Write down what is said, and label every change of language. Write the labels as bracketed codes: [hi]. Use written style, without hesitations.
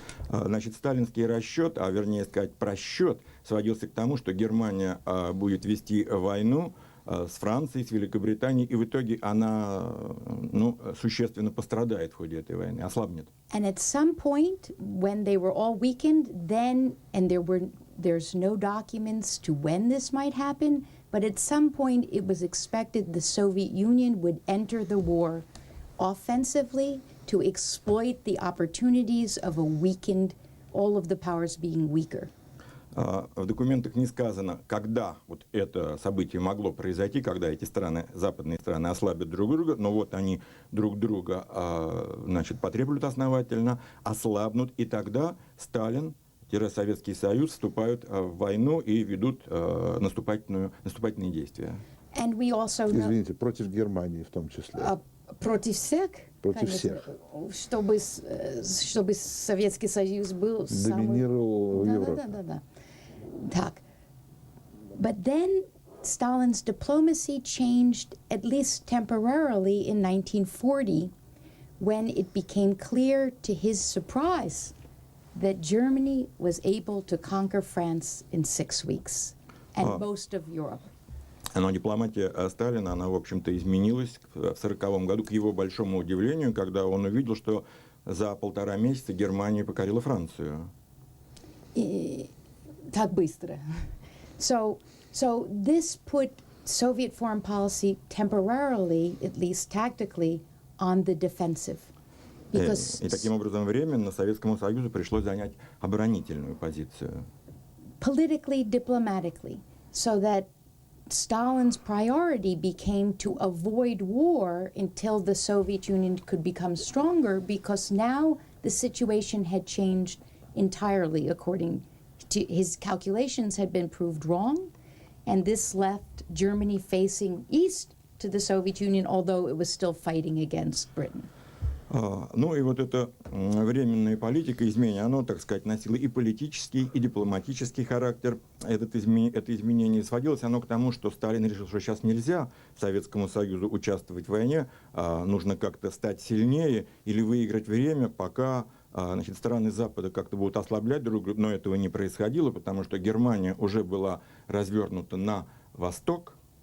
[ru] Значит, сталинский расчет, а вернее сказать просчет, сводился к тому, что Германия будет вести войну с Францией, с Великобританией, и в итоге она существенно пострадает в ходе этой войны, ослабнет. [en] And at some point, when they were all weakened, then, and there's no documents to when this might happen, but at some point it was expected the Soviet Union would enter the war offensively to exploit the opportunities of a weakened, all of the powers being weaker. [ru] В документах не сказано, когда вот это событие могло произойти, когда эти страны, западные страны, ослабят друг друга, но вот они друг друга, значит, потребуют основательно, ослабнут, и тогда Сталин-Советский Союз вступают в войну и ведут наступательные действия. [en] And we also know, [ru] извините, против Германии в том числе. Против всех? Против всех. Чтобы Советский Союз был доминировал в Европе. Да. Так. [en] But then Stalin's diplomacy changed, at least temporarily, in 1940, when it became clear, to his surprise, that Germany was able to conquer France in 6 weeks, and most of Europe. [ru] Но дипломатия Сталина, она, в общем-то, изменилась в 1940 году, к его большому удивлению, когда он увидел, что за 1,5 месяца Германия покорила Францию. Так быстро. [en] So this put Soviet foreign policy temporarily, at least tactically, on the defensive. [ru] И таким образом временно Советскому Союзу пришлось занять оборонительную позицию. [en] Politically, diplomatically, so that Stalin's priority became to avoid war until the Soviet Union could become stronger, because now the situation had changed entirely according to his calculations had been proved wrong, and this left Germany facing east to the Soviet Union, although it was still fighting against Britain. [ru] Ну и вот эта временная политика изменения, оно, так сказать, носило и политический, и дипломатический характер. Это изменение сводилось оно к тому, что Сталин решил, что сейчас нельзя Советскому Союзу участвовать в войне, нужно как-то стать сильнее или выиграть время, пока, значит, страны Запада как-то будут ослаблять друг друга, но этого не происходило, потому что Германия уже была развернута на восток.